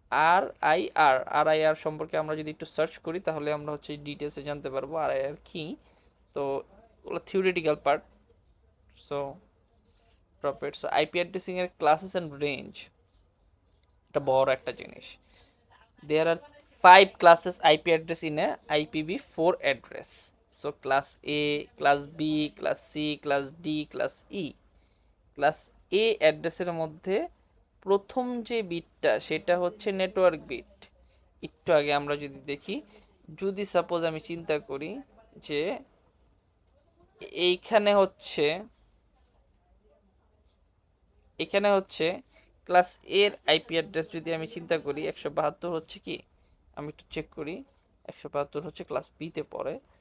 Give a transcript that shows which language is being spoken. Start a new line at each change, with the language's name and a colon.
Bangla: আর I আর সম্পর্কে আমরা যদি একটু সার্চ করি তাহলে আমরা হচ্ছে ডিটেলসে জানতে পারবো আর কি। তো ওগুলো theoretical part.
English: So drop it.
Bangla: So IP addressing এর ক্লাসেস অ্যান্ড রেঞ্জ, এটা বড় একটা জিনিস।
English: There are 5 classes IP address in a IPv4 address. So class A, class B, class C, class D, class E.
Bangla: Class A অ্যাড্রেসের মধ্যে প্রথম যে বিটটা সেটা হচ্ছে নেটওয়ার্ক বিট। একটু আগে আমরা যদি দেখি, যদি সাপোজ আমি চিন্তা করি যে এইখানে হচ্ছে এখানে হচ্ছে ক্লাস এর আইপি অ্যাড্রেস যদি আমি চিন্তা করি 172 হচ্ছে কি, আমি একটু চেক করি, 172 হচ্ছে ক্লাস বিতে পড়ে।